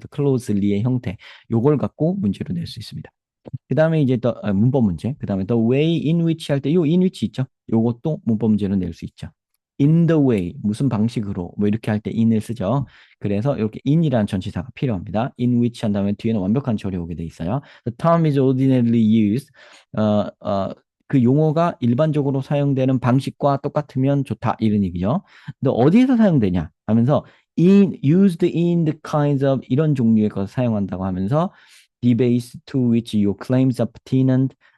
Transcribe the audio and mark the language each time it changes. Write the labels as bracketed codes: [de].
[ko] 그래서 closely의 형태, 요걸 갖고 문제로 낼 수 있습니다. 그 다음에 이제 문법 문제, 그 다음에 [en] the way in which [ko] 할 때 요 in which 있죠? 요것도 문법 문제로 낼 수 있죠. [en] in the way, [ko] 무슨 방식으로, 뭐 이렇게 할 때 in을 쓰죠. 그래서 이렇게 in이라는 전치사가 필요합니다. in which 한 다음에 뒤에는 완벽한 절이 오게 돼 있어요. [en] The term is ordinarily used. [ko] 어, 어, 그 용어가 일반적으로 사용되는 방식과 똑같으면 좋다 이런 얘기죠. 근데 어디에서 사용되냐 하면서 [en] used in the kinds of [ko] 이런 종류의 것을 사용한다고 하면서 [en] debates to which your claims are pertinent.